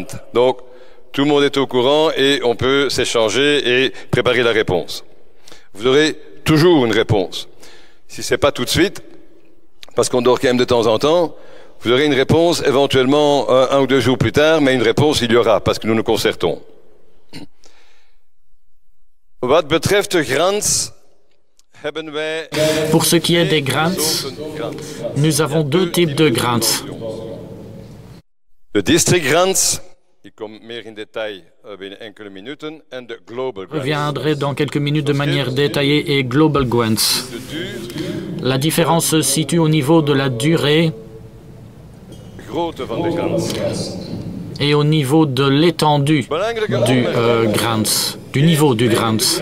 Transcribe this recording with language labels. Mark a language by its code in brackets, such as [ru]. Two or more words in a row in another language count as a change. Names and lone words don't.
[fr] Donc, tout le monde est au courant et on peut s'échanger et préparer la réponse. Vous aurez toujours une réponse. Si ce n'est pas tout de suite, parce qu'on dort quand même de temps en temps, vous aurez une réponse éventuellement 1 ou 2 jours plus tard, mais une réponse il y aura, parce que nous nous concertons. [nl] Wat betreft de grants, [fr] pour ce qui est des grants, nous avons 2 types de grants. [nl] De [en] district grants, [nl] ik kom meer in detail binnen enkele minuten, en de [en] global grants. [fr] Je reviendrai dans quelques minutes de manière détaillée et [en] global grants. [fr] La différence se situe au niveau de la durée et au niveau de l'étendue du du niveau du grant.